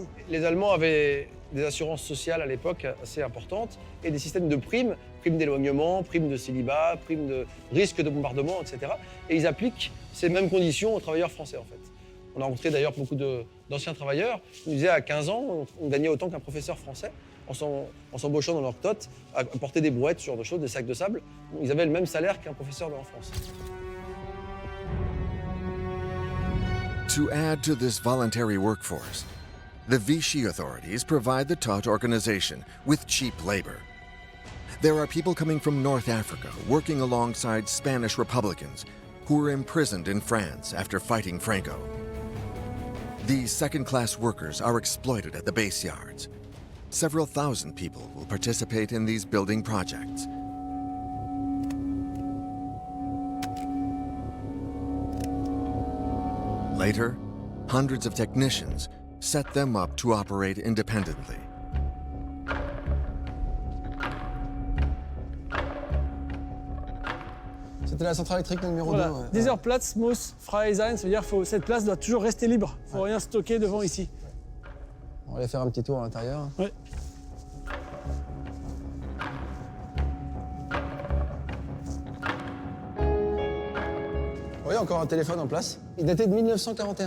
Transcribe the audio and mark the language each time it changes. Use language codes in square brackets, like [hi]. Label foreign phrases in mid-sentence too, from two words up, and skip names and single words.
[fr] Les Allemands avaient des assurances sociales à l'époque assez importantes et des systèmes de primes, primes d'éloignement, primes de célibat, primes de risque de bombardement, etc. Et ils appliquent ces mêmes conditions aux travailleurs français, en fait. On a rencontré d'ailleurs beaucoup d'anciens travailleurs qui nous disaient à 15 ans, on gagnait autant qu'un professeur français en s'embauchant dans leur Todt, à porter des brouettes, ce genre de choses, des sacs de sable. Ils avaient le même salaire qu'un professeur en France. [en] To add to this voluntary workforce, the Vichy authorities provide the Todt organization with cheap labor. There are people coming from North Africa working alongside Spanish Republicans who were imprisoned in France after fighting Franco. These second-class workers are exploited at the base yards. Several thousand people will participate in these building projects. Later, hundreds of technicians set them up to operate independently. [fr] C'est C'était la centrale électrique numéro Voilà. 2. Ouais. [de] Dieser Platz muss frei sein, [fr] ça veut dire que cette place doit toujours rester libre. Il ne faut rien stocker devant ici. On va aller faire un petit tour à l'intérieur. Ouais. Vous voyez, encore un téléphone en place. Il datait de 1941.